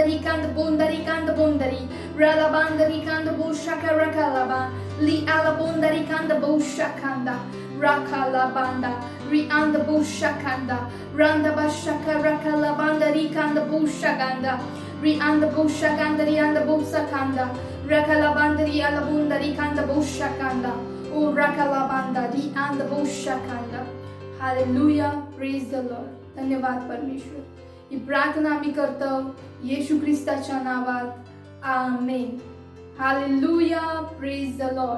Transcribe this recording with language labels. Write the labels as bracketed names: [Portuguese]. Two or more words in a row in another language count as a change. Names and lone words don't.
[English] Rikanda Bundari Ralabanda Rikanda Boshaka Rakalaba Li Alabunda Rikanda Boshakanda Rakalabanda Rianda Boshakanda Randa Bashaka Rakalabanda Rikanda Boshakanda Rianda Boshakanda Rianda Boshakanda Rakalabanda Rialabunda Rikanda Boshakanda O Rakalabanda Rianda Boshakanda Hallelujah, praise the Lord. [Marathi] धन्यवाद परमेश्वर. ही प्रार्थना आम्ही करतो येशू ख्रिस्ताच्या नावात आमेन. [English] Hallelujah, praise the Lord.